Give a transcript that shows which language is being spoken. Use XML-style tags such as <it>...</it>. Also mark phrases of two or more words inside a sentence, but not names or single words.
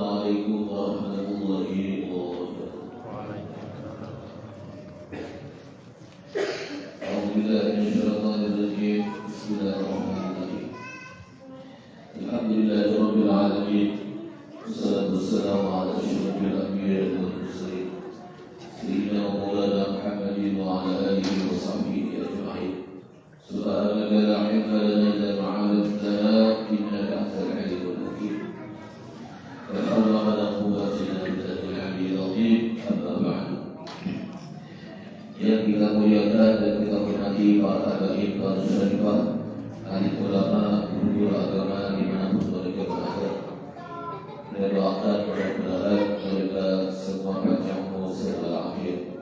<ar>السلام عليكم ورحمة الله وبركاته. أعوذ بالله بسم الله الرحمن الرحيم. الحمد لله رب العالمين. والصلاة والسلام على أشرف الأنبياء والمرسلين. سيدنا ومولانا محمد وعلى آله وصحبه أجمعين. سبحانك لا علم لنا إلا ما علمتنا إنك أنت العليم الحكيم. لا حول ولا قوة إلا بالله العلي العظيم. أما بعد.</ar> <id>Yang kita muliakan dan kita hormati para habaib, para syarifah, alim ulama, guru agama dimanapun mereka berada. Saya doakan mudah-mudahan mereka semua panjang umur serta akhir.</id>